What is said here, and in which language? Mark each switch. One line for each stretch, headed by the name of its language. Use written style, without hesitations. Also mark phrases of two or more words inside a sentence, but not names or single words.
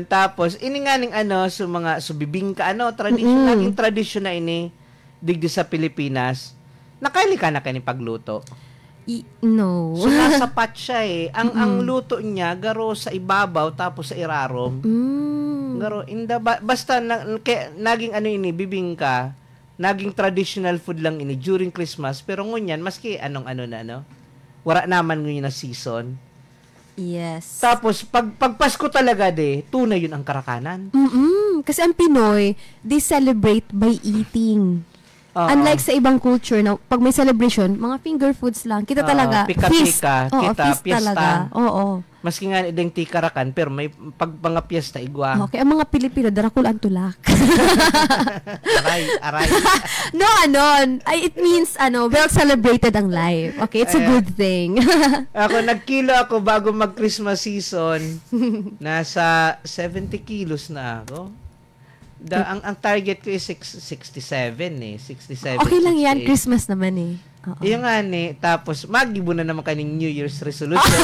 Bikol: Tapos, ini nga ning bibingka, naging tradisyon na ini, digdi sa Pilipinas. Nakaili ka na kayo pagluto? No. So, nasa pot siya Ang luto niya, garo sa ibabaw, tapos sa irarom. Garo, basta, naging ini, bibingka, naging
English: traditional food
Bikol: lang ini
English: during Christmas
Bikol: pero ngunyan maski wala naman ngayon na season. Yes. Tapos, pag Pasko talaga tunay yun ang karakanan.
Filipino: Kasi ang Pinoy,
English: they celebrate by eating.
Filipino: Unlike sa ibang culture, na pag may celebration, mga
English: finger foods
Filipino: lang.
Bikol: Kita talaga, feast. Kita, feast talaga. Oo. Maski nga ideng tikarakan, pero may pag mga piyesta igwa. Okay, ang mga Pilipino, darakul ang tulak. aray.
English: No, it means, well celebrated ang life. Okay, it's a good thing.
Filipino: Nagkilo ako bago mag-
English: Christmas season.
Filipino: Nasa 70 kilos na ako. Ang target ko is 67 eh. 67. Okay lang 68. Yan, Christmas naman eh.
Bikol: Yung nga tapos magibo na naman kaning
English: New Year's resolution.